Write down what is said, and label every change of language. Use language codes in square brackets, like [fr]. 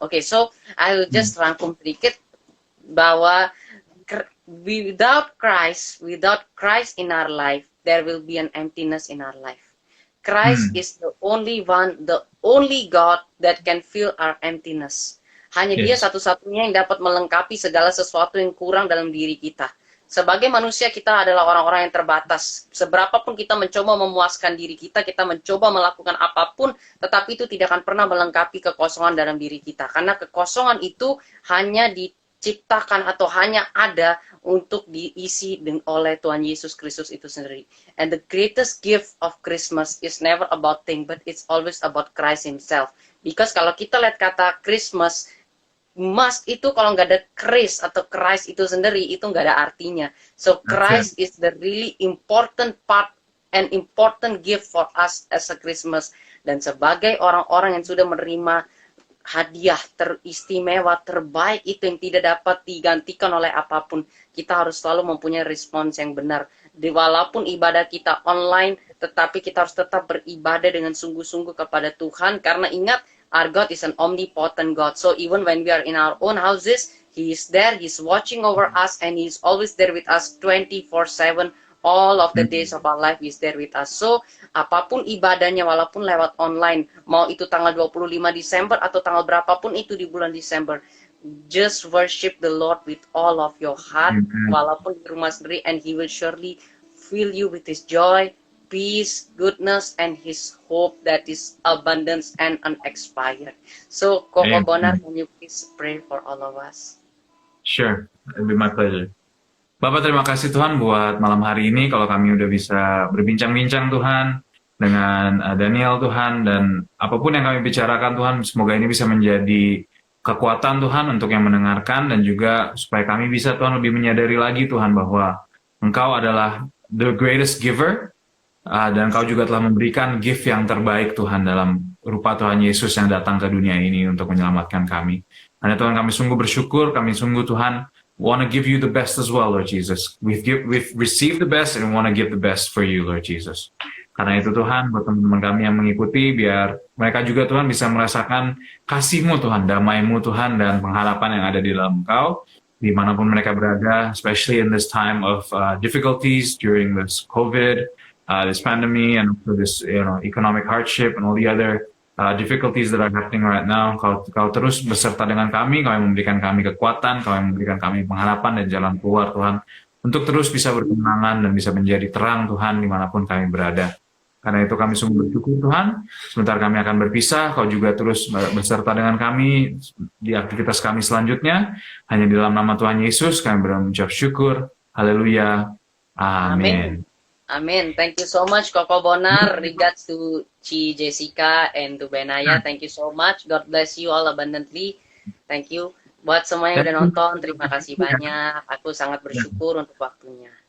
[en] Okay, so I will just [id] rangkum sedikit bahwa [en] without Christ in our life, there will be an emptiness in our life. Christ is the only one, the only God that can fill our emptiness. [id] Hanya Dia [en] Yes. [id] satu-satunya yang dapat melengkapi segala sesuatu yang kurang dalam diri kita. Sebagai manusia, kita adalah orang-orang yang terbatas. Seberapapun kita mencoba memuaskan diri kita mencoba melakukan apapun, tetapi itu tidak akan pernah melengkapi kekosongan dalam diri kita. Karena kekosongan itu hanya diciptakan atau hanya ada untuk diisi oleh Tuhan Yesus Kristus itu sendiri. [en] And the greatest gift of Christmas is never about thing, but it's always about Christ Himself. Because [id] kalau kita lihat kata Christmas, Mas itu kalau nggak ada Chris atau Christ itu sendiri, itu nggak ada artinya. [en] So Christ is the really important part and important gift for us as a Christmas. [id] Dan sebagai orang-orang yang sudah menerima hadiah teristimewa terbaik itu yang tidak dapat digantikan oleh apapun, kita harus selalu mempunyai respons yang benar. Walaupun ibadah kita online, tetapi kita harus tetap beribadah dengan sungguh-sungguh kepada Tuhan, karena ingat, [en] our God is an omnipotent God. So even when we are in our own houses, He is there, He's watching over us, and He's always there with us 24/7. All of the days of our life is there with us. [id] So, apapun ibadahnya, walaupun lewat online, mau itu tanggal 25 Desember atau tanggal berapapun itu di bulan Desember, [en] just worship the Lord with all of your heart, [id] walaupun di rumah sendiri, [en] and He will surely fill you with His joy, peace, goodness, and His hope that is abundance and unexpired. So, Koko Bonar, can you please pray for all of us? Sure, it'll be my pleasure. [id] Bapak, terima kasih Tuhan buat malam hari ini, kalau kami udah bisa berbincang-bincang Tuhan dengan Daniel Tuhan, dan apapun yang kami bicarakan Tuhan, semoga ini bisa menjadi kekuatan Tuhan untuk yang mendengarkan, dan juga supaya kami bisa Tuhan lebih menyadari lagi Tuhan bahwa Engkau adalah [en] the greatest giver, [id] dan Engkau juga telah memberikan gift yang terbaik Tuhan dalam rupa Tuhan Yesus yang datang ke dunia ini untuk menyelamatkan kami. Karena Tuhan, kami sungguh bersyukur, kami sungguh Tuhan [en] want to give you the best as well, Lord Jesus. We've received the best and we want to give the best for you, Lord Jesus. [id] Karena itu Tuhan, buat teman-teman kami yang mengikuti, biar mereka juga Tuhan bisa merasakan kasih-Mu Tuhan, damai-Mu Tuhan, dan pengharapan yang ada di dalam Engkau, dimanapun mereka berada, [en] especially in this time of difficulties during this COVID, this pandemic, and also this economic hardship and all the other difficulties that are happening right now. [id] Kau terus beserta dengan kami, Kau yang memberikan kami kekuatan, Kau yang memberikan kami pengharapan dan jalan keluar Tuhan, untuk terus bisa berkemenangan dan bisa menjadi terang Tuhan dimanapun kami berada. Karena itu kami sungguh bersyukur Tuhan. Sebentar kami akan berpisah, Kau juga terus beserta dengan kami di aktivitas kami selanjutnya. Hanya di dalam nama Tuhan Yesus kami berucap syukur. Haleluya. Amin. [en] Amin. Thank you so much, Koko Bonar. Regards to Ci Jessica and to Benaya. Thank you so much. God bless you all abundantly. Thank you. [id] Buat semua yang [en] Thank [id] udah [en] you. [id] nonton, terima kasih banyak. Aku sangat bersyukur untuk waktunya.